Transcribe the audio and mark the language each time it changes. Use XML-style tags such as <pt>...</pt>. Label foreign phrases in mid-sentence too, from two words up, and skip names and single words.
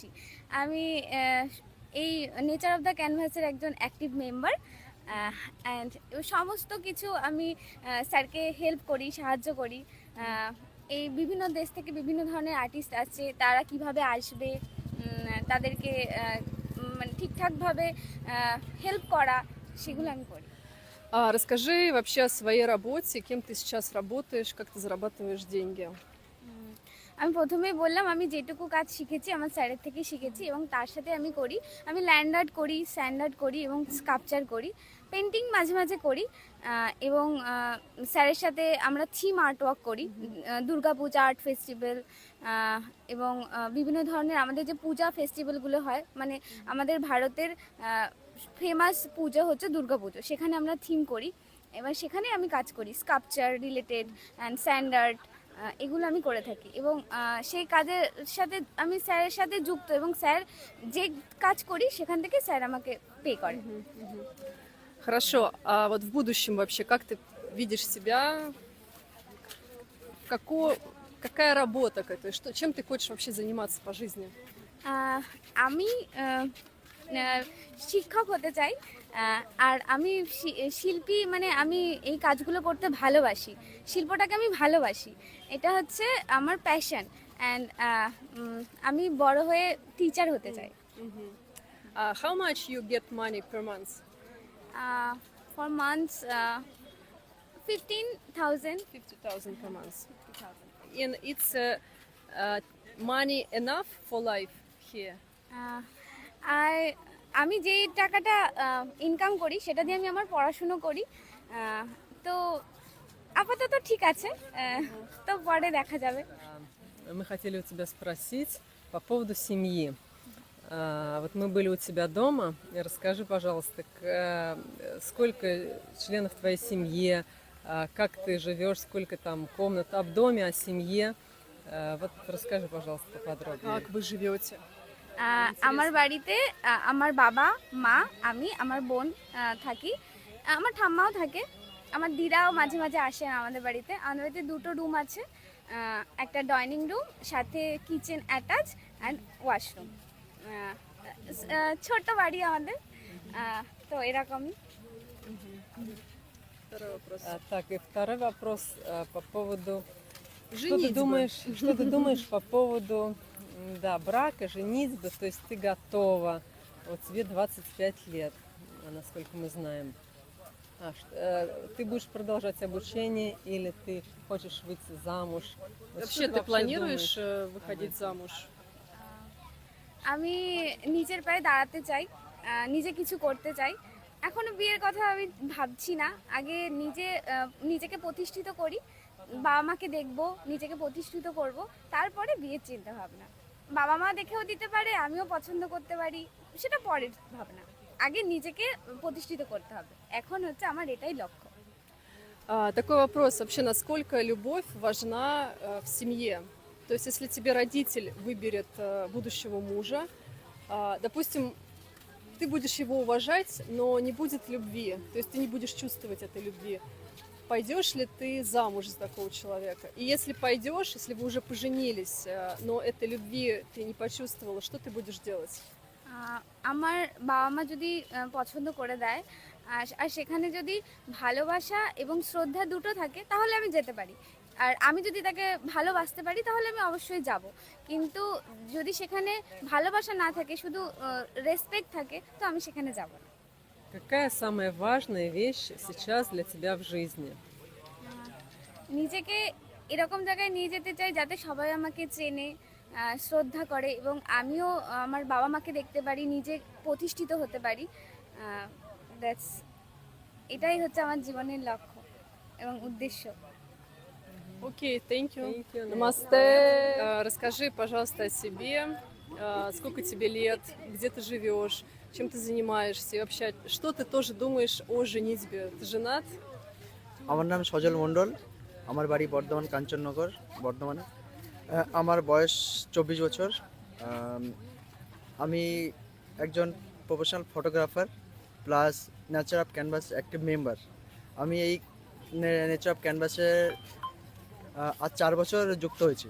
<bn>আমি এই নেচার অফ দ্য ক্যানভাসের একজন</bn> <en>active member and</en> <bn>সমস্ত কিছু আমি স্যারকে হেল্প করি, সাহায্য করি। এই বিভিন্ন দেশ থেকে বিভিন্ন ধরনের আর্টিস্ট আছে, তারা কিভাবে আসবে, তাদেরকে মানে ঠিকঠাকভাবে হেল্প করা, সেগুলো আমি করি।</bn> <ru>Расскажи вообще о своей работе, кем ты сейчас работаешь, как ты зарабатываешь деньги.</ru> <bn>আমি প্রথমেই বললাম আমি যেটুকু কাজ শিখেছি আমার স্যারের থেকে শিখেছি এবং তার সাথে আমি</bn> <en>land art</en> <bn>করি,</bn> <en>sand art</en> <bn>করি এবং স্কাল্পচার করি, পেন্টিং মাঝে মাঝে করি এবং স্যারের সাথে আমরা</bn> <en>theme art work</en> <bn>করি, দুর্গাপূজা</bn> <en>art festival</en> <bn>এবং বিভিন্ন ধরনের আমাদের যে পূজা ফেস্টিভ্যালগুলো হয়, মানে আমাদের ভারতের ফেমাস পুজো হচ্ছে দুর্গাপুজো, সেখানে আমরা থিম করি। এবার সেখানে আমি কাজ করি</bn> <en>sculpture related and sand art,</en> <bn>এগুলো আমি করে থাকি এবং সেই কাজের সাথে আমি স্যারের সাথে যুক্ত এবং স্যার যে কাজ করি সেখান থেকে স্যার আমাকে পে করে।</bn> <ru>Хорошо, а вот в будущем вообще как ты видишь себя? Какая работа к этой? Чем ты хочешь вообще заниматься по жизни?</ru> <bn>আমি শিক্ষক হতে চাই আর আমি শিল্পী, মানে আমি এই কাজগুলো করতে ভালোবাসি, শিল্পটাকে আমি ভালোবাসি, এটা হচ্ছে আমার</bn> <en>passion and</en> <bn>আমি বড় হয়ে টিচার হতে চাই।</bn> <en>How much you get money per month? For months 15,000. 50,000 per month. And it's money enough for life here?</en> <bn>আর আমি যে টাকাটা ইনকাম করি সেটা দিয়ে আমি আমার পড়াশুনো করি, তো আপাতত ঠিক আছে, তো পরে দেখা যাবে।</bn> <ru>Мы хотели у тебя спросить по поводу семьи. Вот мы были у тебя дома. И расскажи, пожалуйста, сколько членов в твоей семье, как ты живешь, сколько там комнат, о доме, о семье. Вот расскажи, пожалуйста, поподробнее. Как вы живете?</ru> <bn>আমার বাড়িতে আমার বাবা, মা, আমি, আমার বোন থাকি, আমার ঠাম্মাও থাকে, আমার দিদাও মাঝে মাঝে আসেন আমাদের বাড়িতে। আমাদের বাড়িতে 2টো রুম আছে, একটা</bn> <en>dining room</en> <bn>সাথে</bn> <en>kitchen attach and washroom.</en> <bn>ছোট বাড়ি আমাদের, তো এরকমই।</bn> <ru>Второй вопрос. Так, и второй вопрос по поводу... Женитьба. Что ты думаешь по поводу да, брака, женитьбы? То есть ты готова, вот тебе 25 лет, насколько мы знаем. Ты будешь продолжать обучение или ты хочешь выйти замуж? Вот Вообще, что ты планируешь думаешь? выходить замуж?</ru> <bn>আমি নিজের পায়ে দাঁড়াতে চাই, নিজে কিছু করতে চাই। এখনো বিয়ের কথা আমি ভাবছি না, আগে নিজেকে প্রতিষ্ঠিত করি, বাবা মাকে দেখবো, নিজেকে প্রতিষ্ঠিত করব, তারপরে বিয়ের চিন্তা ভাবনা। বাবা মা দেখেও দিতে পারে, আমিও পছন্দ করতে পারি, সেটা পরের ভাবনা। আগে নিজেকে প্রতিষ্ঠিত করতে হবে, এখন হচ্ছে আমার এটাই লক্ষ্য।</bn> <ru>Такой вопрос. Вообще, насколько любовь важна в семье? То есть, если тебе родитель выберет будущего мужа, допустим, ты будешь его уважать, но не будет любви, то есть ты не будешь чувствовать этой любви. Пойдешь ли ты замуж за такого человека? И если пойдешь, если вы уже поженились, но этой любви ты не почувствовала, что ты будешь делать?</ru> <bn>আমার বাবা মা যদি পছন্দ করে দেয়, আর সেখানে যদি ভালোবাসা এবং শ্রদ্ধা দুটো থাকে, তাহলে আমি যেতে পারি। আর আমি যদি তাকে ভালোবাসতে পারি, তাহলে আমি অবশ্যই যাব। কিন্তু যদি সেখানে ভালোবাসা না থাকে, শুধু রেসপেক্ট থাকে, তো আমি সেখানে যাব না।</bn> <ru>Какая самая важная вещь сейчас для тебя в жизни?</ru> <bn>নিজেকে এরকম জায়গায় নিয়ে যেতে চাই যাতে সবাই আমাকে চেনে, শ্রদ্ধা করে, এবং আমিও আমার বাবা মাকে দেখতে পারি, নিজে প্রতিষ্ঠিত হতে পারি। দ্যাটস এটাই হচ্ছে আমার জীবনের লক্ষ্য এবং উদ্দেশ্য।</bn> <en>Окей, thank you. Thank you,</en> <ru>Намасте. Расскажи, пожалуйста, о себе. Сколько тебе лет, где ты живешь, чем ты занимаешься, и вообще, что ты тоже думаешь о женитьбе? Ты женат?</ru> <bn>আমার নাম সজল মণ্ডল, আমার বাড়ি বর্ধমান কাঞ্চননগর, বর্ধমানে। আমার বয়স 24 বছর। আমি একজন</bn> <en>professional photographer plus</en> <bn>নেচার অফ ক্যানভাস</bn> <en>active member.</en> <bn>আমি এই নেচার অফ ক্যানভাসে আজ 4 বছর যুক্ত হয়েছি।</bn>